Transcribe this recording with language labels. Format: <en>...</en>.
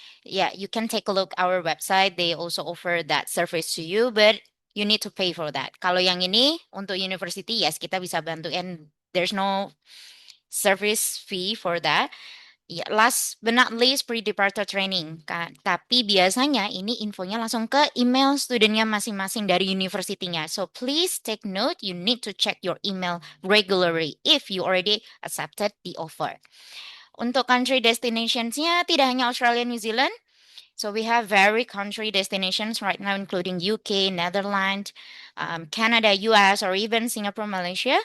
<en>Yeah, you can take a look our website. They also offer that service to you, but you need to pay for that.</en> <id>Kalau yang ini untuk university, yes, kita bisa bantu</id> <en>and there's no service fee for that. Ya, last but not least, pre-departure training.</en> <id>Tapi biasanya ini infonya langsung ke email studentnya masing-masing dari universitinya.</id> <en>So please take note, you need to check your email regularly if you already accepted the offer.</en> <id>Untuk country destinations-nya tidak hanya Australia, New Zealand.</id> <en>So we have very country destinations right now, including UK, Netherlands, Canada, US, or even Singapore, Malaysia.</en>